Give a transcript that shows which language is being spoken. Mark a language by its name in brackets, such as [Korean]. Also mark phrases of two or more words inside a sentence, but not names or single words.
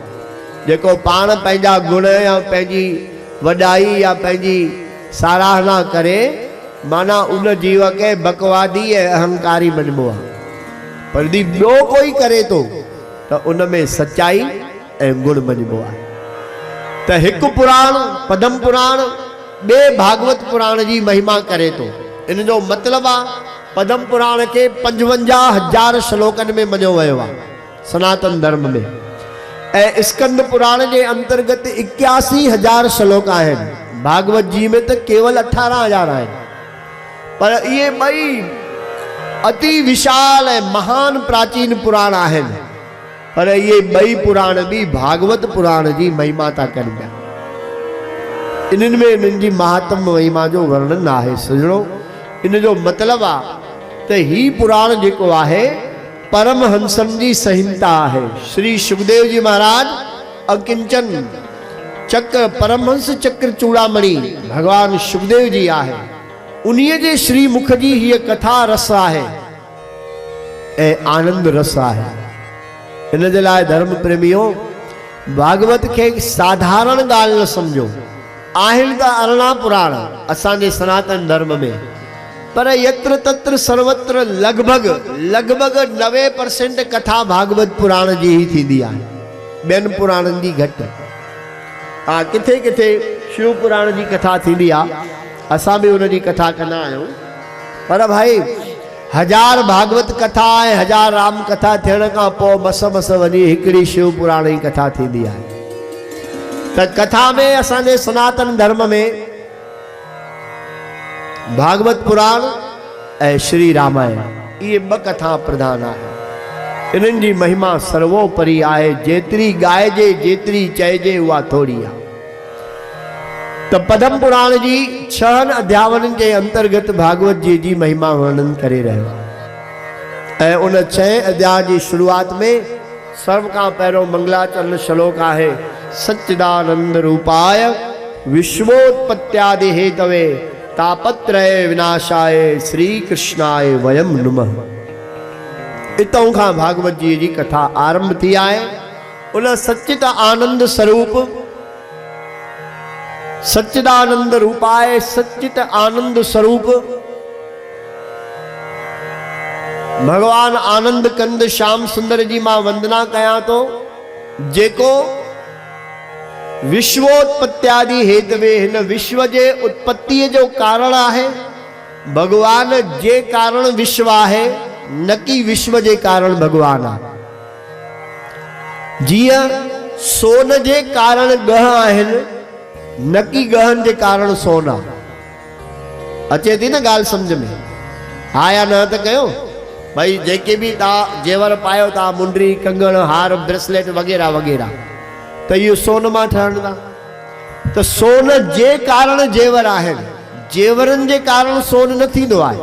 [Sindhi] जेको पाण पंहिंजा गुण या पंहिंजी वॾाई या पंहिंजी साराहना करे, माना उन जीव खे बकवादी ऐं अहंकारी मञिबो आहे। पर यदि ॿियो कोई करे थो त उन में सच्चाई ऐं गुण मञिबो आहे। त हिकु पुराण पद्म पुराण ॿिए भागवत पुराण जी महिमा करे थो। इन जो मतिलबु आहे पद्म पुराण के 55,000 श्लोकनि में मञियो वियो आहे सनातन धर्म में, ऐं स्कंद पुराण जे अंतर्गत 81,000 श्लोक आहिनि। भागवत जी में त केवल 18,000 आहिनि। पर इहे ॿई अति विशाल ऐं महान प्राचीन पुराण आहिनि, पर इहे ॿई पुराण बि भागवत पुराण जी महिमा था कनि पिया। इन्हनि में इन्हनि जी महात्म महिमा जो वर्णन आहे। सजणो, इन जो मतिलबु आहे त ही पुराण जेको आहे परमहंसन जी संहिता आहे। श्री सुखदेव जी महाराज अकिंचन चक्र परमहंस चक्र चूड़ामणि भगवान सुखदेव जी आहे, उन्हीअ जे श्री मुख जी हीअ कथा रस आहे ऐं आनंद रस आहे। इन जे लाइ धर्म प्रेमियो भागवत खे साधारण ॻाल्हि न सम्झो। आहिनि त 18 पुराण असांजे सनातन धर्म में, पर यत्र तत्र सर्वत्र लगभग 90% कथा भागवत पुराण जी ही थींदी आहे, ॿियनि पुराणनि जी घटि। हा, किथे किथे शिव पुराण जी कथा थींदी आहे, असां बि उन जी कथा कंदा आहियूं। पर भाई 1000 भागवत कथा ऐं 1000 राम कथा थियण खां पोइ मस वञी हिकिड़ी शिव पुराण जी कथा थींदी आहे। त कथा में असांजे सनातन धर्म में भागवत पुराण ऐं श्री रामायण इहे 2 कथा प्रधान आहे। इन्हनि जी महिमा सर्वोपरि आहे। जेतिरी ॻाइजे जेतिरी चइजे उहा थोरी आहे। त पद्म पुराण जी 6 अध्यायनि जे अंतर्गत भागवत जी महिमा वर्णन करे रहियो आहे। ऐं उन 6 अध्याय जी शुरूआत में सर्व खां पहिरियों मंगलाचरण श्लोक आहे, [Sanskrit] सच्चिदानंद रूपाय विश्वोत्पत्त्यादि हेतवे तापत्रय विनाशाय श्री कृष्णाय वयम नुमः। [Sindhi] इतों खां भागवत जी कथा आरंभ थी आहे। उन सच्चित आनंद स्वरूप [Sanskrit] सच्चिदानंद रूपाय [Sindhi] सच्चित आनंद स्वरूप भगवान आनंद कंद श्याम सुंदर जी मां वंदना कयां तो, जेको [Sanskrit] विश्वोत्पत्त्यादि हेतवे [Sindhi] हिन विश्व जे उत्पत्ति जो कारण आहे। भगवान जे कारण विश्व आहे, न कि विश्व जे कारण भगवान आहे। जीअं सोन जे कारण गह आहिनि, न कि गहन जे कारण सोन आहे। अचे थी न ॻाल्हि सम्झ में? हा या न त कयो भाई। जेके बि तव्हां जेवर पायो था, मुंडरी कंगण हार ब्रेसलेट वग़ैरह वग़ैरह, त इहो सोन मां ठहनि था। त सोन जे कारण जेवर आहिनि, जेवरनि जे कारण सोन न थींदो आहे।